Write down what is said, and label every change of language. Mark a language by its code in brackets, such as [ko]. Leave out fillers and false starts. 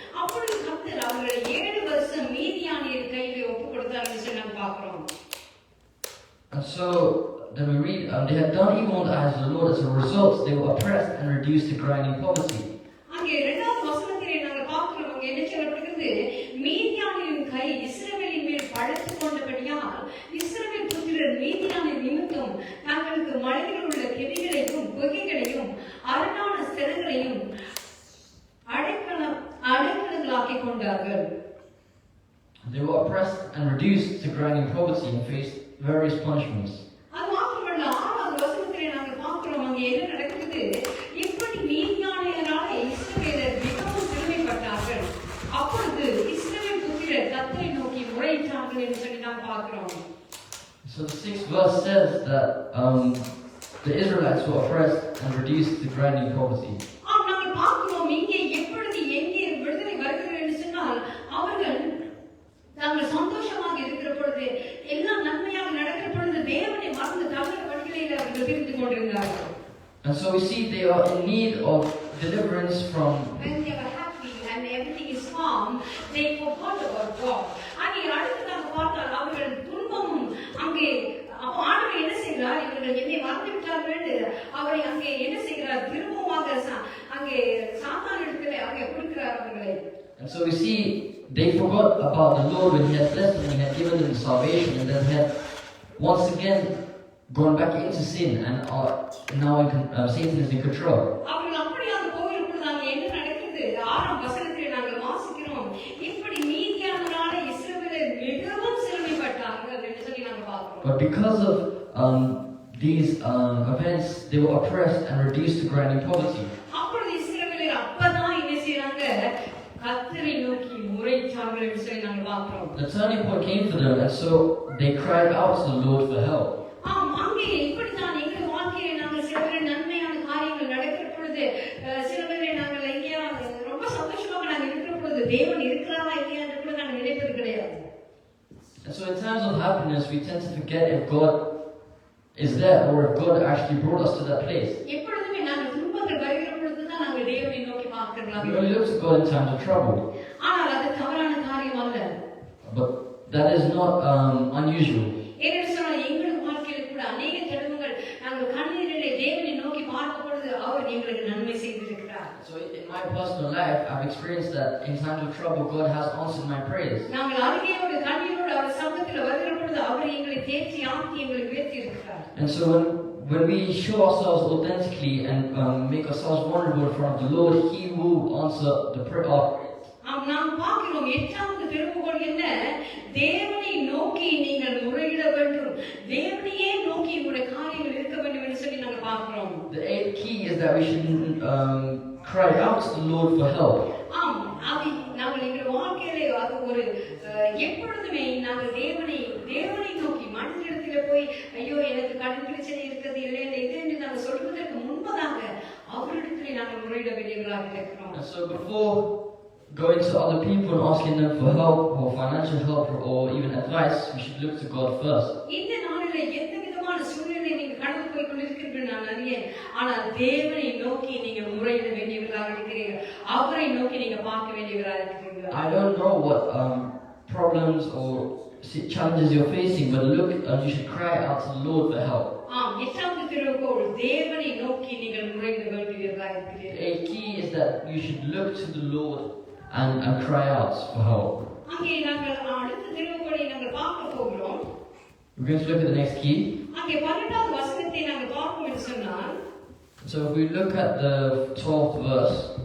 [ta] அப்பொழுது கர்த்தர் அவர்களை 7 வருஷம் மீதியானியர் கையிலே ஒப்புக் கொடுத்தார் என்று நாம் பார்க்கிறோம். [en] And so then we read, they had done evil in the eyes of the Lord. As a result, they were oppressed and reduced to grinding poverty. [ta] அங்கே 2வது வசனத்திலே நாங்கள் பார்க்கிறோம் அங்கே என்ன சொல்லப்படுகிறது? மீதியானியரின் கை இஸ்ரவேலின் மேல் படுத்துக் கொண்டபடியால் இஸ்ரவேல் புத்திரர் மீதியானியர் நிமித்தம் தங்களுக்கு மலைகளில் உள்ள கெபிகளையும் குகைகளையும் அரணான ஸ்தலங்களையும் அடைக்கலங்களாக்கிக் கொண்டார்கள். [en] They were oppressed and reduced to grinding poverty and faced various punishments. [ta] அது மாத்திரமல்ல 6வது வசனத்திலே நாங்கள் பார்க்கிறோம் அங்கே என்ன நடக்குது? இப்படி மீதியானியரால இஸ்ரவேலர் மிகவும் சிறுமைப்பட்டார்கள். அப்பொழுது இஸ்ரவேல் புத்திரர் கர்த்தரை நோக்கி முறையிட்டார்கள் என்று சொல்லி நாம் பார்க்கிறோம். [en] So the 6th verse says that the Israelites were oppressed and reduced to grinding poverty. [ta] நாங்கள் பார்க்கிறோம் இங்கே எப்பொழுது எங்கே விடுதலை வருகிறது என்று சொன்னால் அவர்கள் தாங்கள் சந்தோஷமாக இருக்கிற பொழுது எல்லாம் நன்மையாக நடக்கிற பொழுது தேவனை மறந்து தவறு வழிகளில் அவர்கள் திரிந்து கொண்டிருந்தார்கள். [en] And so we see they are in need of deliverance from. When they were happy and everything is calm, they forgot about God. [ta] அங்கே அடுத்ததாக பார்த்தால் அவர்கள் துன்பமும் அங்கே ஆண்டவர் என்ன செய்கிறார்? இவர்கள் என்னை மறந்து விட்டார்கள் அவரை அங்கே என்ன செய்கிறார்? திரும்பமாக அங்கே சாத்தானிடத்திலே அங்கே கொடுக்கிறார் அவர்களை. [en] And so we see they forgot about the Lord when He had blessed them, He had given them salvation, and then had once again gone back into sin, and now Satan is in control. [ta] அவர்கள் அப்படியாக போகிற பொழுது அங்கே என்ன நடக்கிறது? 6ஆம் வசனத்திலே நாங்கள் வாசிக்கிறோம் இப்படி மீதியானவரால இஸ்ரவேலர் மிகவும் சிறுமைப்பட்டார்கள் என்று சொல்லி நாங்கள் பார்க்கிறோம். [en] But because of these events, they were oppressed and reduced to grinding poverty. [ta] அப்பொழுது இஸ்ரவேலர் அப்பதான் என்ன செய்றாங்க? கர்த்தரை நோக்கி முறையிட்டார்கள் என்று சொல்லி நாங்கள் பார்க்கிறோம். [en] The turning point came for them, and so they cried out to the Lord for help. [ta] ஆம், அங்கே இப்படித்தான் எங்கள் வாழ்க்கையில நாங்கள் சில பேர் நன்மையான காரியங்கள் நடக்கிற பொழுது, சில பேர் நாங்கள் எங்கேயாவது ரொம்ப சந்தோஷமாக நாங்கள் இருக்கிற பொழுது தேவன் இருக்கிறாரா இல்லையா என்று கூட நாங்கள் நினைப்பது கிடையாது. [en] And so in times of happiness, we tend to forget if God is there or if God actually brought us to that place. [ta] எப்பொழுதுமே நாங்கள் துன்பங்கள் வருகிற பொழுதுதான் நாங்கள் தேவனை நோக்கி [en] We [ta] பார்க்கிறோம். [en] only look to God in times of trouble. [ta] ஆனால் அது தவறான காரியம் அல்ல. [en] But that is not unusual. [ta] ஏனென்று சொன்னால் எங்கள் வாழ்க்கையில கூட அநேக தடவைகள் நாங்கள் கண்ணீரிலே தேவனை நோக்கி பார்க்கும் பொழுது அவர் எங்களுக்கு நன்மை செய்திருக்கிறார். [en] So in my personal life, I've experienced that in times of trouble, God has answered my prayers. [ta] நாங்கள் அழுகையோடு கண்ணீரோடு அவர் சமூகத்தில் வருகிற பொழுது அவர் எங்களை தேற்றி ஆக்கி எங்களை உயர்த்தி இருக்கிறார். [en] And so when we show ourselves authentically and make ourselves vulnerable in front of the Lord, He will answer the prayer. [ta] நாம் பார்க்கிறோம் 8வது திருமுகோள் என்ன? தேவனை நோக்கி நீங்கள் முறையிட வேண்டும், தேவனையே நோக்கி உங்களுடைய காரியங்கள் இருக்க வேண்டும் என்று சொல்லி நாங்கள் பார்க்கிறோம். [en] The 8th key is that we should cry out to the Lord for help. [ta] ஆம், அது நாங்கள் எங்கள் வாழ்க்கையிலே அது ஒரு எப்பொழுதுமே நாங்கள் தேவனை நோக்கி மனிதனிடத்திலே போய் ஐயோ எனக்கு கடன் பிரச்சனை இருக்கிறது இல்லை இது என்று நாங்கள் சொல்வதற்கு முன்பதாக அவரிடத்திலே நாங்கள் முறையிட வேண்டியவர்களாக இருக்கிறோம். [en] And so before going to other people and asking them for help or financial help or even advice, we should look to God first. [ta] இந்த நாளிலே எந்த விதமான சூழ்நிலை நீங்கள் கடந்து போய் கொண்டிருக்கிறீர்கள் நான் அறியேன், ஆனால் தேவனை நோக்கி நீங்கள் முறையிட வேண்டியவர்களாக இருக்கிறீர்கள், அவரை நோக்கி நீங்க பார்க்க வேண்டியவர்களாக இருக்கிறீர்கள். [en] I don't know what problems or challenges you're facing, but you should cry out to the Lord for help. [ta] ஆம், 8வது திருமுகோள் தேவனை நோக்கி நீங்கள் முறையிட வேண்டியவர்களாக இருக்கிறீர்கள். [en] A key is that you should look to the Lord and cry out for help. [ta] அங்கே நாங்கள் அடுத்த திருமுகோளை நாங்கள் பார்க்க போகிறோம். [en] We're going to look at the next key. [ta] அங்கே 12வது வசனத்தை நாங்கள் பார்ப்போம் என்று சொன்னால், [en] So if we look at the 12th verse,